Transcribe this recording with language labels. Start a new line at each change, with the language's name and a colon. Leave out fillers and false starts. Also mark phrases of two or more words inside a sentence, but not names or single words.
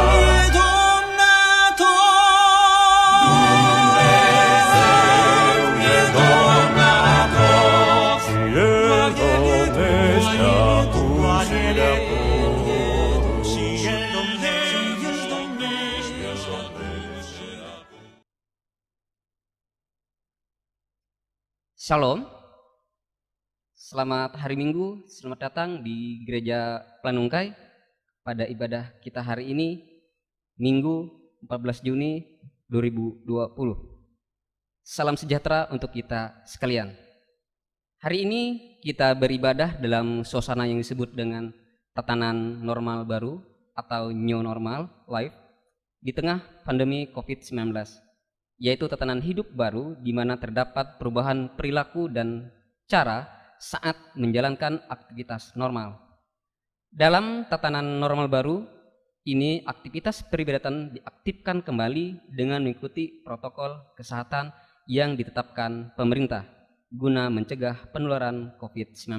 Romanian: e domnator. Dumnezeu e domnator. Și El domnește acum și de-a pururi. Și El domnește.
Indonesian: Shalom, selamat hari Minggu, selamat datang di Gereja Planungkai pada ibadah kita hari ini, Minggu 14 Juni 2020. Salam sejahtera untuk kita sekalian. Hari ini kita beribadah dalam suasana yang disebut dengan tatanan normal baru atau
English: new normal life
Indonesian: di tengah pandemi COVID-19. Yaitu tatanan hidup baru di mana terdapat perubahan perilaku dan cara saat menjalankan aktivitas normal. Dalam tatanan normal baru ini, aktivitas peribadatan diaktifkan kembali dengan mengikuti protokol kesehatan yang ditetapkan pemerintah guna mencegah penularan COVID-19.